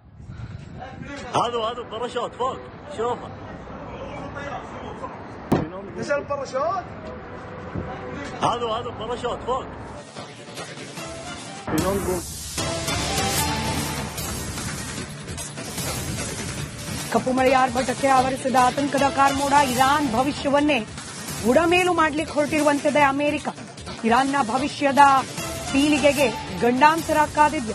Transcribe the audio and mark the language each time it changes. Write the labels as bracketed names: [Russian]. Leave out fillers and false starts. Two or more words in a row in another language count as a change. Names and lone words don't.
[Arabic] هذا باراشوت فوق شوفه نزل باراشوت هذا باراشوت فوق [Kannada] ಕಪ್ಪು ಮಳೆಯ ಆರ್ಭಟಕ್ಕೆ ಆವರಿಸಿದ ಆತಂಕದ ಕಾರ್ಮೋಡ. ಇರಾನ್ ಭವಿಷ್ಯವನ್ನೇ ಬುಡಮೇಲು ಮಾಡಲಿಕ್ಕೆ ಹೊರಟಿರುವಂತಿದೆ ಅಮೆರಿಕ. ಇರಾನ್ನ ಭವಿಷ್ಯದ ಪೀಳಿಗೆಗೆ ಗಂಡಾಂತರ ಕಾದಿದ್ದು.